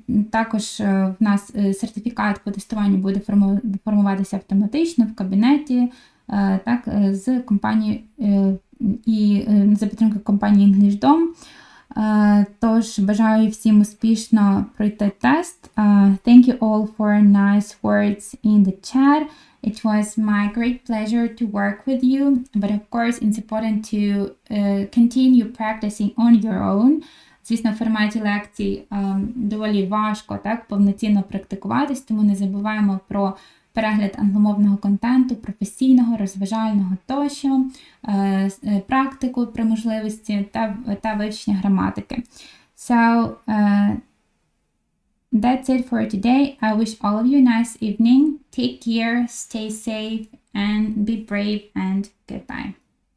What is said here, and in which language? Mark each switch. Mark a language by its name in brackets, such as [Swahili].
[Ukrainian] Також в нас сертифікат по тестуванню буде формуватися автоматично в кабінеті, так, з компанії і за підтримки компанії Englishdom. Тож, бажаю всім успішно пройти тест. [English] Thank you all for nice words in the chat. It was my great pleasure to work with you, but of course it's important to continue practicing on your own. [Ukrainian] Звісно, в форматі лекцій доволі важко так повноцінно практикуватись, тому не забуваємо про перегляд англомовного контенту, професійного, розважального тощо, практику при можливості та вивчення граматики. [English] So, that's it for today. I wish all of you a nice evening. Take care, stay safe, and be brave, and goodbye.